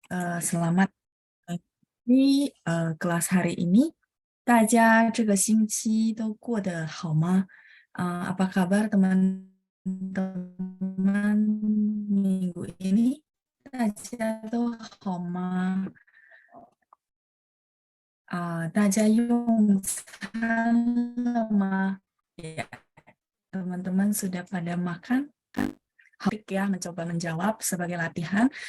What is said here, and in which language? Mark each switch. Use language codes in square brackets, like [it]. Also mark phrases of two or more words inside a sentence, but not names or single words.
[id] Selamat pagi, kelas hari ini. [zh] 大家这个星期都过得好吗？ [id] apa kabar teman-teman minggu ini? [zh] 大家都好吗？ 大家用餐了吗？ [id] Ya, teman-teman sudah pada makan? Topik ya, mencoba menjawab sebagai latihan.